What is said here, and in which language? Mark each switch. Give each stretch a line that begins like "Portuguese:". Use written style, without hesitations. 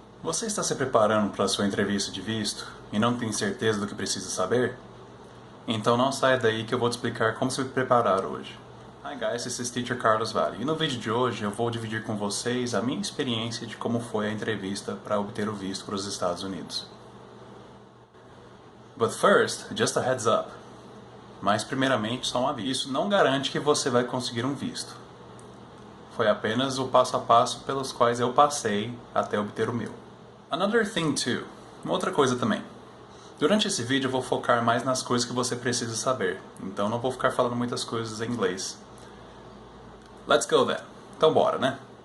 Portuguese: Você está se preparando para a sua entrevista de visto e não tem certeza do que precisa saber? Então não saia daí que eu vou te explicar como se preparar hoje.
English: Hi guys, this is Teacher Carlos Vale
Portuguese: e no vídeo de hoje eu vou dividir com vocês a minha experiência de como foi a entrevista para obter o visto para os Estados Unidos.
English: But first, just a heads up.
Portuguese: Mas primeiramente só um aviso, isso não garante que você vai conseguir um visto. Foi apenas o passo a passo pelos quais eu passei até obter o meu.
English: Another thing too,
Portuguese: uma outra coisa também. Durante esse vídeo eu vou focar mais nas coisas que você precisa saber, então não vou ficar falando muitas coisas em inglês.
English: Let's go then.
Portuguese: Então bora, né?